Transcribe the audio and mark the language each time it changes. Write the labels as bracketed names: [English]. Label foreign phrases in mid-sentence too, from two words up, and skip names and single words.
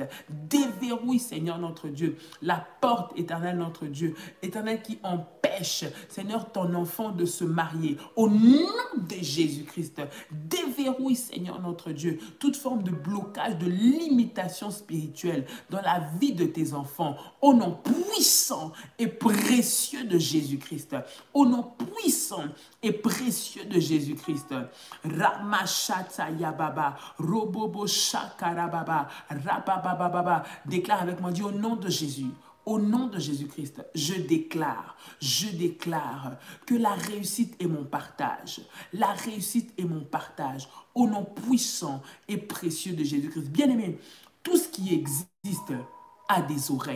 [French] Déverrouille, Seigneur notre Dieu, la porte, Éternel notre Dieu, Éternel qui empêche, Seigneur, ton enfant de se marier, au nom de Jésus-Christ. Déverrouille, Seigneur notre Dieu, toute forme de blocage, de limitation spirituelle dans la vie de tes enfants, au nom puissant et précieux de Jésus-Christ. Au nom puissant et précieux de Jésus-Christ. Ramachata yababa, robobo shakarababa, rababababa. Déclare avec moi, dis au nom de Jésus. Au nom de Jésus-Christ, je déclare que la réussite est mon partage. La réussite est mon partage. Au nom puissant et précieux de Jésus-Christ. Bien-aimé, tout ce qui existe a des oreilles.